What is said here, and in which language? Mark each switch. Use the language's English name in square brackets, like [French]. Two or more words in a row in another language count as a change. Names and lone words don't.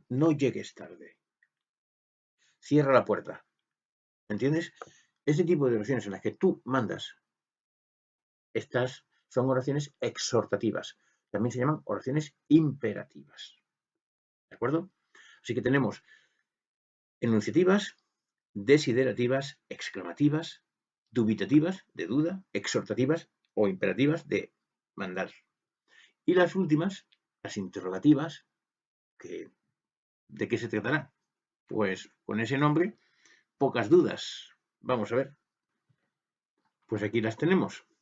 [Spanish] No llegues tarde. Cierra la puerta. ¿Entiendes? Ese tipo de oraciones en las que tú mandas, estas son oraciones exhortativas. También se llaman oraciones imperativas. ¿De acuerdo? Así que tenemos enunciativas, desiderativas, exclamativas, dubitativas, de duda, exhortativas o imperativas de mandar. Y las últimas, las interrogativas, ¿de qué se tratará? Pues con ese nombre, pocas dudas. Vamos a ver. Pues aquí las tenemos.